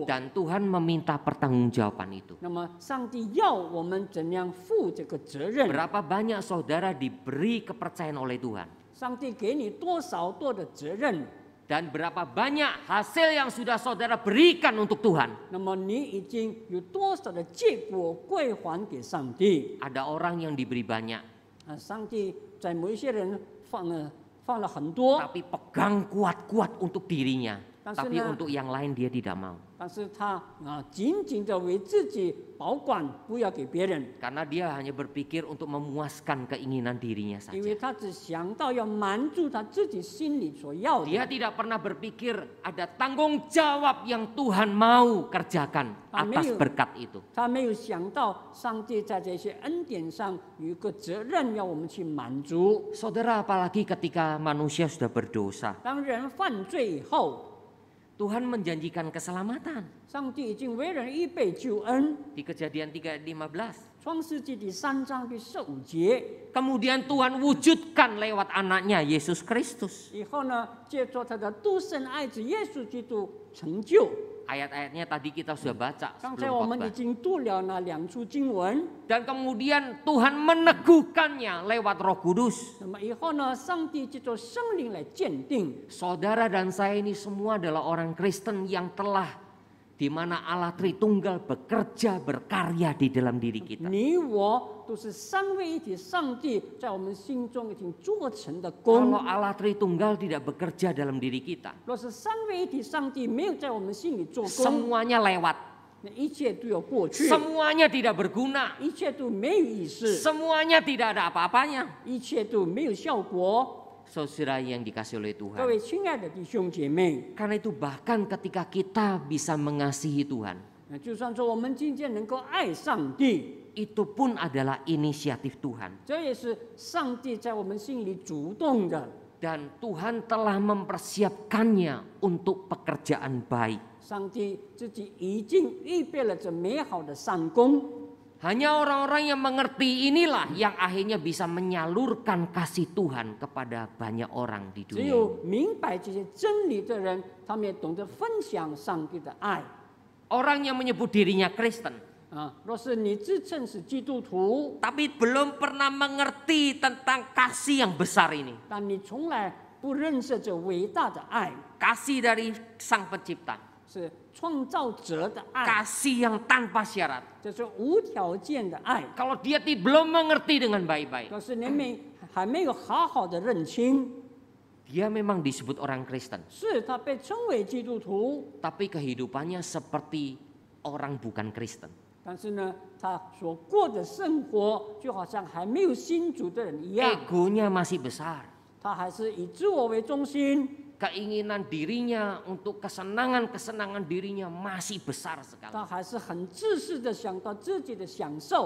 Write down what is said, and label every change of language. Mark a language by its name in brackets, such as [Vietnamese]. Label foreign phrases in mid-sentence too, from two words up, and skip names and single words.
[Indonesian] Dan Tuhan meminta pertanggungjawaban itu. [Chinese] 那么上帝要我们怎样负这个责任？ [Indonesian] Berapa banyak saudara diberi kepercayaan oleh Tuhan? [Chinese] 上帝给你多少多的责任？ [Indonesian] Dan berapa banyak hasil yang sudah saudara berikan untuk Tuhan? [Chinese] 那么你已经有多少的结果归还给上帝？ [Indonesian] Ada orang yang diberi banyak, [Chinese] 上帝在某一些人放了很多， [Indonesian] tapi pegang kuat-kuat untuk dirinya, Tapi tapi untuk yang lain dia tidak mau. [Chinese] 但是他紧紧的为自己保管，不要给别人， [Indonesian] Karena dia hanya berpikir untuk memuaskan keinginan dirinya [Chinese] 因为 [Indonesian] saja. [Chinese] 他只想到要满足他自己心里所要 [Indonesian] Dia [Chinese] 的。 [Indonesian] tidak pernah berpikir ada tanggung jawab yang Tuhan mau kerjakan atas Amin. berkat itu. [Chinese] 他没有想到上帝在这些恩典上有一个责任要我们去满足。 [Indonesian] Saudara, apalagi ketika manusia sudah berdosa, [Chinese] 当人犯罪以后， [Indonesian] Tuhan menjanjikan keselamatan. [Chinese] 上帝已经为人预备救恩。 [Indonesian] Di Kejadian 3 ayat 15. [Chinese] 创世纪第3章第15节， [Indonesian] Kemudian Tuhan wujudkan lewat anaknya Yesus Kristus. [Chinese] 以后呢，借着他的独生爱子耶稣基督成就。 [Indonesian] Ayat-ayatnya tadi kita sudah baca [Chinese] 刚才 [Indonesian] sebelum [Chinese] 我们已 [Indonesian] khotbah. [Chinese] 经读了那2处经文， [Indonesian] Dan kemudian Tuhan meneguhkannya lewat Roh Kudus. [Chinese] 那么以后呢，上帝借着圣灵来鉴定。 [Indonesian] Saudara dan saya ini semua adalah orang Kristen yang telah di mana Allah Tritunggal bekerja berkarya di dalam diri kita. [Chinese] 你我都是三位一体上帝在我们心中已经做成的功。 [Indonesian] Kalau Allah Tritunggal tidak bekerja dalam diri kita, [Chinese] 若是三位一体上帝没有在我们心里做工， [Indonesian] semuanya lewat, [Chinese] 那一切都要过去， [Indonesian] semuanya tidak berguna, [Chinese] 一切都没有意思， [Indonesian] semuanya tidak ada apa-apanya. [Chinese] 一切都没有效果。 [Indonesian] Saudara yang dikasih oleh [Chinese] 各 [Indonesian] Tuhan. [Chinese] 位亲爱的弟兄姐妹， [Indonesian] Karena itu bahkan ketika kita bisa mengasihi Tuhan, [Chinese] 那就算说我们今天能够爱上帝， [Indonesian] itu pun adalah inisiatif Tuhan. [Chinese] 这也是上帝在我们心里主动的。 [Indonesian] Dan Tuhan telah mempersiapkannya untuk pekerjaan baik. [Chinese] 上帝自己已经预备了这美好的善功。 [Indonesian] Hanya orang-orang yang mengerti inilah yang akhirnya bisa menyalurkan kasih Tuhan kepada banyak orang di [Chinese] 只 [Indonesian] dunia [Chinese] 有 [Indonesian] ini. [Chinese] 明白这些真理的人，他们也懂得分享上帝的爱。 [Indonesian] Orang yang menyebut dirinya Kristen, [Chinese] 若是你自称是基督徒， [Indonesian] tapi belum pernah mengerti tentang kasih yang besar ini. [Chinese] 但你从来不认识这伟大的爱， [Indonesian] Kasih dari Sang Pencipta. [Chinese] 是创造者的爱， [Indonesian] Kasih yang tanpa syarat. [Chinese] 这是无条件的爱。 [Indonesian] Kalau dia belum mengerti dengan baik-baik, [Chinese] 若是你们还没有好好的认清， [Indonesian] dia memang disebut orang Kristen. [Chinese] 是他被称为基督徒， [Indonesian] Tapi kehidupannya seperti orang bukan Kristen. [Chinese] 但是呢，他所过的生活就好像还没有信主的人一样， [Indonesian] Egonya masih besar. [Chinese] 他还是以自我为中心， [Indonesian] Keinginan dirinya untuk kesenangan dirinya masih besar sekali. [Chinese] 他还是很自私的想到自己的享受，